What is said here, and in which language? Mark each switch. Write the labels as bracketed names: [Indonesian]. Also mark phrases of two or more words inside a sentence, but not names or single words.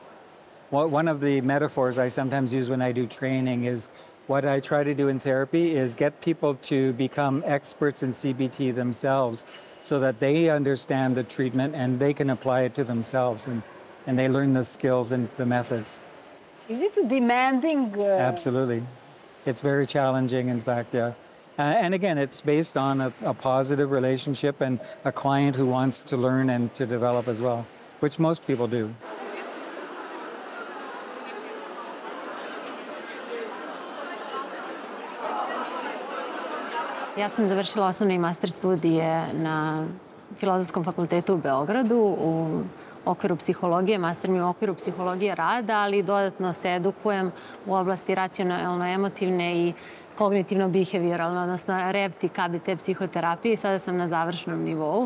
[English] One of the metaphors I sometimes use when I do training is what I try to do in therapy is get people to become experts in CBT themselves so that they understand the treatment and they can apply it to themselves and they learn the skills and the methods. Is it demanding? Absolutely. It's very challenging, in fact, yeah. And again, it's based on a positive relationship and a client who wants to learn and to develop as well, which most people do. [Serbian] Ja sam završila osnovne i master studije na Filozofskom fakultetu u Beogradu u okviru psihologije, master mi u okviru psihologije rada, ali dodatno se edukujem u oblasti racionalno-emotivne i kognitivno-behavioralne, odnosno REPT i KBT psihoterapije i sada sam na završnom nivou.